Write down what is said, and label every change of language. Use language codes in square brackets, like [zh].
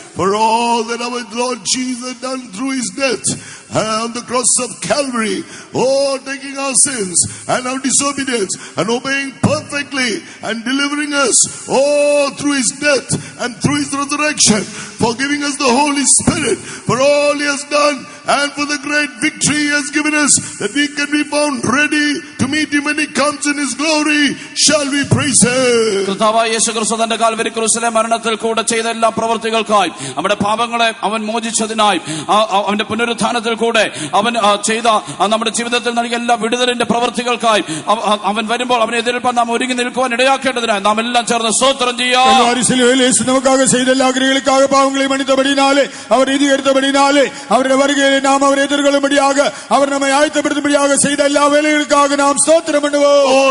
[en] For all that our Lord Jesus done through His death on the cross of Calvary, taking our sins and our disobedience and obeying perfectly and delivering us, through His death and through His resurrection, for giving us the Holy Spirit, for all He has done and for the great victory He has given us, that we can be found ready to to meet him when he comes in his glory, shall we praise him. [ml] കർത്താവായ യേശുക്രിസ്തു തന്റെ Calvary ക്രൂശിലെ മരണത്തിൽ കൂടെ ചെയ്ത എല്ലാ പ്രവൃത്തികൾക്കായി, നമ്മുടെ പാപങ്ങളെ അവൻ മോചിച്ചതിനായി, അവന്റെ പുനരുത്ഥാനത്തിൽ കൂടെ അവൻ ചെയ്ത നമ്മുടെ ജീവിതത്തിൽ നൽകിയ എല്ലാ വിടുതലിന്റെ പ്രവൃത്തികൾക്കായി അവൻ വരുമ്പോൾ അവനെ എതിരേൽപ്പാൻ നാം ഒരുങ്ങി നിൽക്കുവാൻ ഇടയാക്കേണ്ടതിനായി നാം എല്ലാം ചേർന്ന് സ്തോത്രം ചെയ്യാം. [ta] நமக்காக செய்த எல்லா கிரிகளுக்காக பாவங்களை மன்னித்தபடினாலே, அவர் நீதிகரித்தபடினாலே, அவருடைய வருகையை நாம் அவர் எதிர்கொள்ளும்படியாக அவர் நம்மை ஆயத்தப்படுத்தும்படியாக செய்த எல்லா வேலைகளுக்காக நாம் ஸ்தோத்திரம் பண்ணுவோம்.